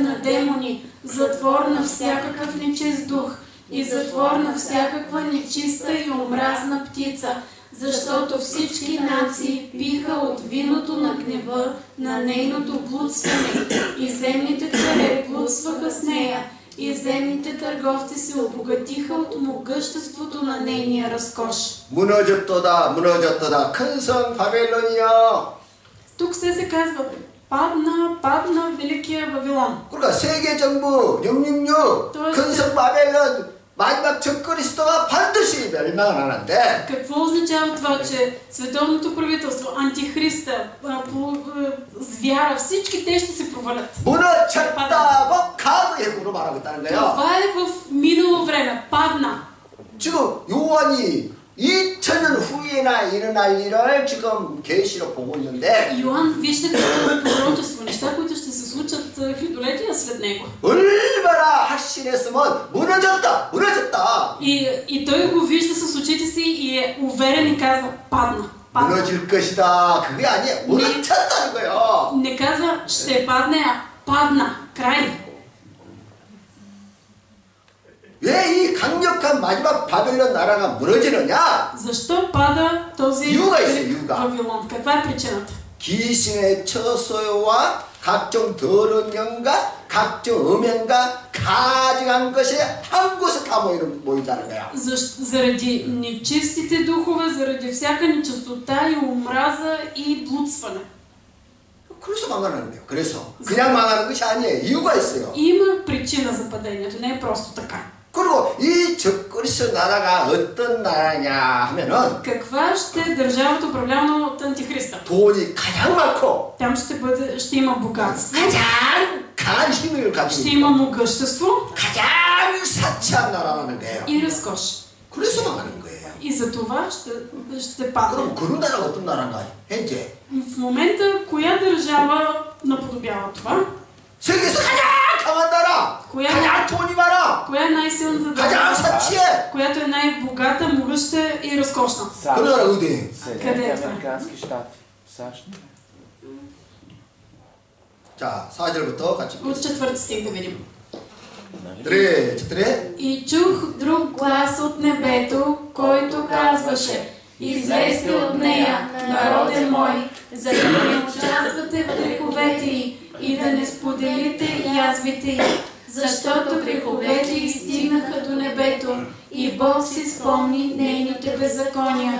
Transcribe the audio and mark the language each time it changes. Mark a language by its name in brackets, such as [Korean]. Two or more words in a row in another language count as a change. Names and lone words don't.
[Bulgarian] на демони, затвор на всякакъв нечист дух и затвор на всякаква нечиста и омразна птица, защото всички нации пиха от виното на гнева на нейното блудстване, и земните царе блудстваха с нея, и земните търговци се обогатиха от могъществото на нейния разкош. [Korean] 무너졌도다, 큰 성 바벨론이여. [Bulgarian] Тук се казва: падна великия Вавилон. [Korean] 그러니까 세계 정부 666 큰 성 바벨론 마지막 적거리 수도가 반드시 멸망을 하는데. [Bulgarian] Какво означава това, че световното правителство, антихриста, звяра, всички те ще се провалят? [Korean] 무너졌다고 각오해야 대구로 말하고 있다는 거예요. [Bulgarian] Това е в минало време. Падна. [Korean] 지금 요한이 2000년 후에나 일어날 일을 지금 계시로 보고 있는데 [Bulgarian] Йоан вижда като пророчество, неща, които ще се случат хилядолетия след него. [Korean] 얼마나 확신했으면 무너졌다. [Bulgarian] И той го вижда с очите си и е уверен и казва, падна. [Korean] 무너질 것이다. 그게 아니에요. 무너졌다는 거예요. [Bulgarian] Не казва, ще падне, а падна. Край. [Korean] 왜 이 강력한 마지막 바벨론 나라가 무너지느냐? [Bulgarian] Защо пада този [Korean] 이유가 있어요, 이유가. [Bulgarian] Вавилон? Каква е причината? [Korean] 귀신의 처소와 각종 더러운 영과 각종 음행과 가증한 것이 한 곳에 다 모인다는 거야. [Bulgarian] Заради нечистите духове, заради всяка нечистота и омраза и блудстване. [Korean] 그래서 망하는 거예요. 그래서 그냥 망하는 것이 아니에요. 이유가 있어요. [Bulgarian] Има причина за падението, не е просто така. [Korean] 그리고 이 적그리스도 나라가 어떤 나라냐 하면은 [Bulgarian] Каква ще е държавата, управлявана от Антихриста? [Korean] 돈이 가장 많고 [Bulgarian] Там ще има богатство, [Korean] 가장 강한 힘을 [Bulgarian] ще [Korean] 가지고 [Bulgarian] има могъщество [Korean] 가장 사치한 나라라는 거예요. [Bulgarian] и разкош. [Korean] 그래서 망하는 거예요. [Bulgarian] И за това ще падне. [Korean] 그럼 그런 나라가 어떤 나라인가? 현재 [Bulgarian] В момента, коя държава наподобява това? [Korean] 세계에서 가장 강한 나라, [Bulgarian] Коя, [Korean] 가장 돈이 많아, [Bulgarian] коя е най-силната [Korean] 가장 [Bulgarian] държава, [Korean] 사치해. [Bulgarian] която е най-богата, могъща и разкошна? [Korean] 그 나라 어디? [Bulgarian] Съединените американски щати. САЩ. [Korean] 자, 4절부터 같이 [Bulgarian] От 4 стих да видим. [Russian] четыре. [Bulgarian] И чух друг глас от небето, който казваше: излезте от нея, народе мой, за да не участвате в греховете й и да не споделите язвите й, защото греховете й стигнаха до небето и Бог си спомни нейните беззакония.